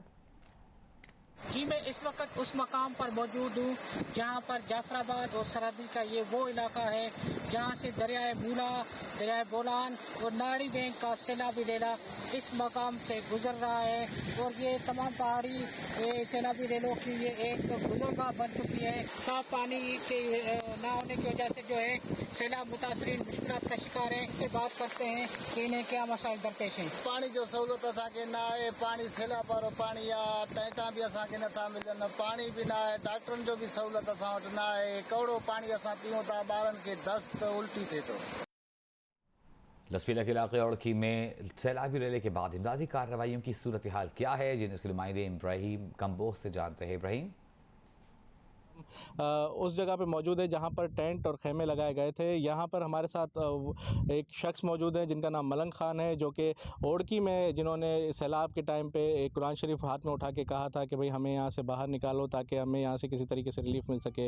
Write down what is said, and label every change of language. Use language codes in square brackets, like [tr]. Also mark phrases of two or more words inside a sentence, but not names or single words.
[ur] جی میں اس وقت اس مقام پر موجود ہوں جہاں پر جعفرآباد اور سرادی کا یہ وہ علاقہ ہے جہاں سے دریائے مولا، دریائے بولان اور ناڑی بینک کا سیلابی ریلا اس مقام سے گزر رہا ہے اور یہ تمام پہاڑی سیلابی ریلوں کی یہ ایک گزرگاہ بن چکی ہے. صاف پانی کے نہ ہونے کی وجہ سے جو ہے سیلاب متاثرین مشکلات کا شکار ہے. ان سے بات کرتے ہیں کہ انہیں کیا مسائل درپیش ہیں. [sd] पानी जो सहूलत असांखे ना आहे, पानी सैलाब वारो पानी आहे, टैंका भी असांखे नथा मिलनि, पानी भी ना आहे, डॉक्टरनि जो भी सहूलत असां वटि ना आहे, कौड़ो पानी असां पियूं था, ॿारनि खे दस्त उल्टी थिए थो। [ur] لسپیلا کے علاقے اوڑکی میں سیلابی ریلے کے بعد امدادی کارروائیوں کی صورت حال کیا ہے، جنہیں اسکے نمائندے ابراہیم کمبوج سے جانتے ہیں. इब्राहिम, اس جگہ پہ موجود ہے جہاں پر ٹینٹ اور خیمے لگائے گئے تھے. یہاں پر ہمارے ساتھ ایک شخص موجود ہے جنکا نام ملنگ خان ہے، جو کہ اوڑکی میں جنہوں نے سیلاب کے ٹائم پہ ایک قرآن شریف ہاتھ میں اٹھا کے کہا تھا کہ بھائی ہمیں یہاں سے باہر نکالو تاکہ ہمیں یہاں سے کسی طریقے سے ریلیف مل سکے.